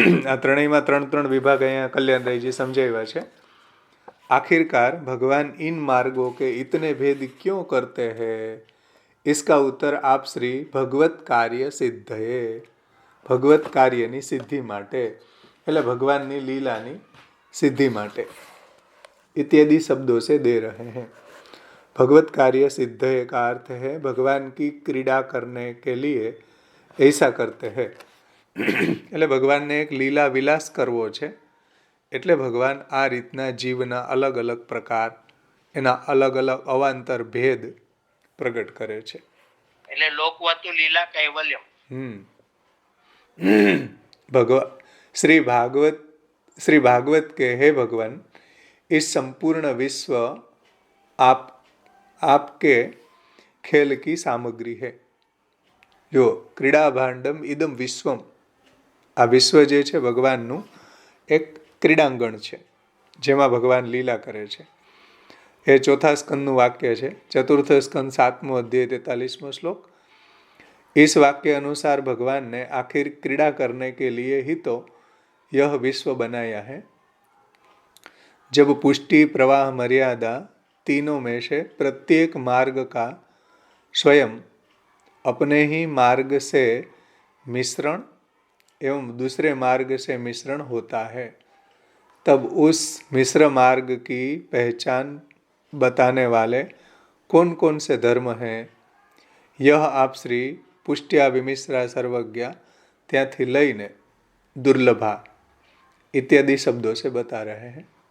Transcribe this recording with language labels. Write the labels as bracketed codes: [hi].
[gu] આ ત્રણેયમાં 3 વિભાગ અહીંયા કલ્યાણરાયજી સમજાવ્યા છે. [hi] आखिरकार भगवान इन मार्गों के इतने भेद क्यों करते हैं, इसका उत्तर आप श्री भगवत कार्य सिद्धये, [gu] ભગવત કાર્યની સિદ્ધિ માટે, [hi] એટલે ભગવાનની લીલાની સિદ્ધિ માટે इत्यादि शब्दों से दे रहे हैं. भगवत कार्य सिद्धये का अर्थ है भगवान की क्रीड़ा करने के लिए ऐसा करते हैं. [gu] એટલે ભગવાનને એક લીલા વિલાસ કરવો છે, એટલે ભગવાન આ રીતના જીવના અલગ અલગ પ્રકાર, એના અલગ અલગ અવાંતર ભેદ પ્રગટ કરે છે. એટલે લોકવતુ લીલા કૈવલ્યમ. શ્રી ભાગવત [hi] श्री भागवत के हे भगवान, इस संपूर्ण विश्व आपके खेल की सामग्री है। [sa] जो क्रीड़ा भांडम इदम विश्वम, [gu] आ विश्व जे छे भगवानનું એક ક્રીડાંગણ છે જેમાં ભગવાન લીલા કરે છે। એ ચોથા સ્કંદનું વાક્ય છે, ચતુર્થ સ્કંદ 7મો अध्याय 43मो श्लोक। [hi] इस वाक्य अनुसार भगवान ने आखिर क्रीड़ा करने के लिए ही तो यह विश्व बनाया है। जब पुष्टि, प्रवाह, मर्यादा तीनों में से प्रत्येक मार्ग का स्वयं अपने ही मार्ग से मिश्रण एवं दूसरे मार्ग से मिश्रण होता है, तब उस मिश्र मार्ग की पहचान बताने वाले कौन कौन से धर्म हैं, यह आप श्री पुष्ट्या विमिश्रा सर्वज्ञा त्याथी लईने दुर्लभा इत्यादि शब्दों से बता रहे हैं।